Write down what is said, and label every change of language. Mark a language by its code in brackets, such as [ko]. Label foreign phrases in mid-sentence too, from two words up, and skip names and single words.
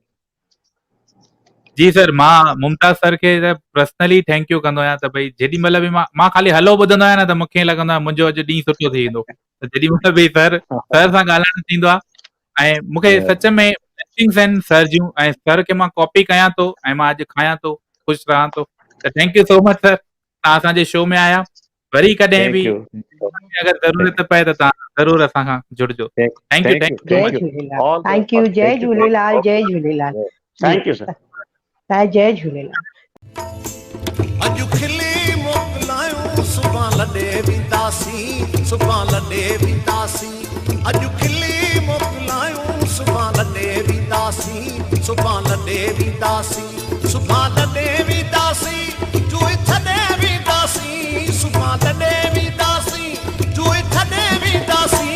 [sd] जी सर, मां मुमताज़ सर खे [en] personally thank you [sd] कंदो आहियां त भई जेॾी महिल बि मां खाली हलो ॿुधंदो आहियां न त मूंखे लॻंदो आहे मुंहिंजो अॼु ॾींहुं सुठो थी वेंदो। त जेॾी महिल बि सर सां ॻाल्हाइण थींदो आहे ऐं मूंखे सच में ब्लेसिंग्स आहिनि सर जूं, ऐं सर खे मां कॉपी कयां थो ऐं मां अॼु खायां थो, ख़ुशि रहां थो। त [en] thank you so much sir, [sd] तव्हां असांजे शो में आया। वरी कॾहिं बि अगरि ज़रूरत पए त तव्हां ज़रूरु असां खां जुड़िजो। [en] thank you. [sd] जय झूलेलाल। [en] thank you. [sd] जय झूलेलाल। जय झूलेलाल। [en] thank you sir. [sd] जय झूलेलाल। अॼु खिली मोकिलायूं सुभां लॾे वेंदासीं, सुभां लॾे वेंदासीं। अॼु खिली मोकिलायूं सुभां लॾे वेंदासीं, सुभां लॾे वेंदासीं, सुभां लॾे वेंदासीं, जुए छॾे वेंदासीं, सुभां लॾे वेंदासीं, जुए छॾे वेंदासीं।